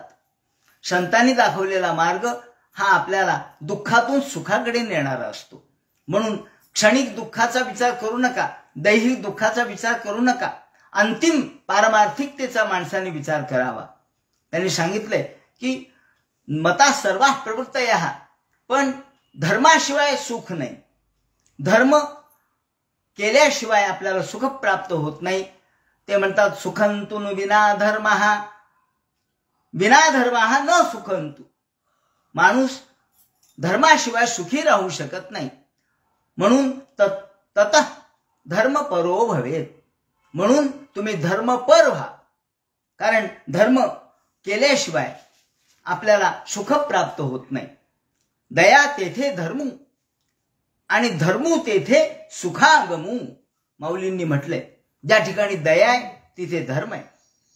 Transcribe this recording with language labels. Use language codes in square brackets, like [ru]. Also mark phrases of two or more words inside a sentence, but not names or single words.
[mr] संतांनी दाखवलेला मार्ग हा आपल्याला दुःखातून सुखाकडे नेणारा असतो. म्हणून क्षणिक दुःखाचा विचार करू नका, दैहिक दुःखाचा विचार करू नका, अंतिम पारमार्थिकतेचा माणसाने विचार करावा. त्यांनी सांगितलंय की [sa] मता सर्वा प्रवृत्तयः, [mr] पण धर्माशिवाय सुख नाही. धर्म केल्याशिवाय आपल्याला सुख प्राप्त होत नाही. ते म्हणतात [sa] सुखंतु विना धर्मः, विना धर्मः न सुखंतु. [mr] माणूस धर्माशिवाय सुखी राहू शकत नाही. [sa] म्हणून ततः धर्मपरो भवेत, [mr] म्हणून तुम्ही धर्मपर व्हा. कारण धर्म केल्याशिवाय आपल्याला सुख प्राप्त होत नाही. दया तेथे धर्मू आणि धर्मू तेथे सुखागमू. माऊलींनी म्हटलंय ज्या ठिकाणी दया आहे तिथे धर्म आहे.